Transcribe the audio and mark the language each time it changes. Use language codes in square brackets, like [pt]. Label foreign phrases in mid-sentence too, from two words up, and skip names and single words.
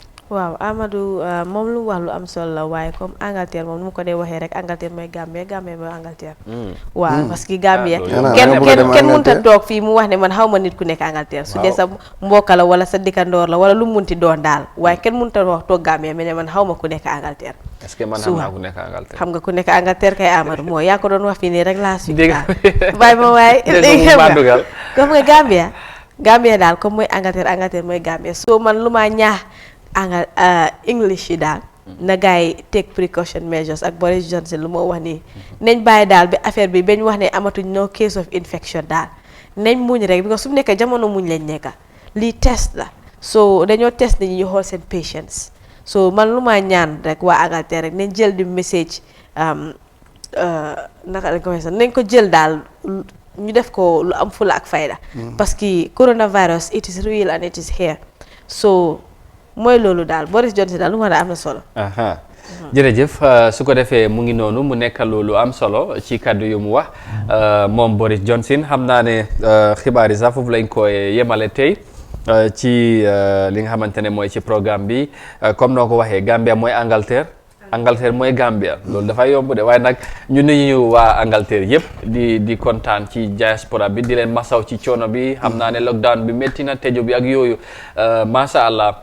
[wo] waaw Amadou moom lu wax lu am solo la waaye comme Angleterre moom nu mu ko dee waxee rek Angleterre mooy Gambie Gambie mooy Angleterre. waaw [fr] parce que [wo] Gambie kenn mënut a toog fii mu wax ne man xaw ma nit ku nekk Angleterre. su dee sa mbokk la wala sa dikkandoor la wala lu mu munti doon daal waaye kenn mënut a wax toog Gambie mais ne man xaw ma ku nekk Angleterre. [fr] est-ce que [wo] man xam naa ku nekk Angleterre. xam nga ku nekk Angleterre kay Amadou mooy yaa ko doon wax fii nii rek laa suñu daal. bàyyi ma waay comme nga Gambie daal comme mooy Angleterre mooy Gambie soo man lu maa ñaax English yi daal na gars yi [en] take precaution measures [wo] ak Boris Johnson lu moo wax nii nañ bàyyi daal bi affaire bi bañ wax ne amatuñ [en] no case of infection [wo] daal nañ muñ rek because su mu nekk jamono muñ lañ nekka lii test la so dañoo test nit ñi ñu xool seen patience so man lu maa ñaan rek waa Angleterre rek nañ jël di message naka lañ ko waxee sax nañ ko jël daal ñu def ko lu am fula ak fayda [fr] parce que [wo] coronavirus [en] it is real and it is here [wo] so mooy loolu daal Boris Johnson daal lu ma am na solo. jërëjëf su ko defee mu ngi noonu mu nekk loolu am solo ci kàddu yu mu wax moom Boris Johnson xam naa ne xibaar yi sax foofu lañ koy yemale tey ci li nga xamante ne mooy ci programme bi comme noo ko waxee Gambia mooy Angleterre mooy Gambia loolu dafay yomb de waaye nag ñu nuyu waa Angleterre yëpp di kontaan ci diaspora bi di leen masaw ci coono bi xam naa ne lockdown bi métti na tëju bi ak yooyu [ar] macha allah.